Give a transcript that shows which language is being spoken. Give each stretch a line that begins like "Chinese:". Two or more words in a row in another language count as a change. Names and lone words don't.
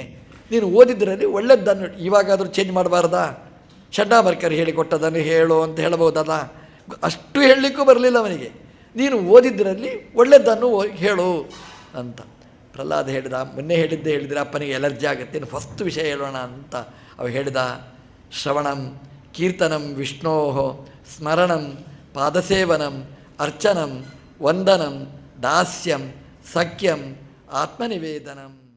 Kannada: ನೀನು ಓದಿದ್ರಲ್ಲಿ ಒಳ್ಳೆಯದನ್ನು ಇವಾಗಾದರೂ ಚೇಂಜ್ ಮಾಡಬಾರ್ದಾ? ಚಂಡಾಮರ್ಕರ್ ಹೇಳಿಕೊಟ್ಟದನ್ನು ಹೇಳು ಅಂತ ಹೇಳ್ಬೋದಲ್ಲ. ಅಷ್ಟು ಹೇಳಲಿಕ್ಕೂ ಬರಲಿಲ್ಲ ಅವನಿಗೆ. ನೀನು ಓದಿದ್ರಲ್ಲಿ ಒಳ್ಳೆಯದನ್ನು ಹೇಳು ಅಂತ ಪ್ರಹ್ಲಾದ ಹೇಳಿದ. ಮೊನ್ನೆ ಹೇಳಿದರೆ ಅಪ್ಪನಿಗೆ ಎಲರ್ಜಿ ಆಗುತ್ತೆ, ಇನ್ನು ಫಸ್ಟ್ ವಿಷಯ ಹೇಳೋಣ ಅಂತ ಅವ ಹೇಳಿದ.
Sanskrit: ಶ್ರವಣಂ ಕೀರ್ತನಂ ವಿಷ್ಣೋ ಸ್ಮರಣಂ ಪಾದಸೇವನಂ ಅರ್ಚನಂ ವಂದನಂ ದಾಸ್ಯಂ ಸಖ್ಯಂ ಆತ್ಮನಿವೇದನಂ.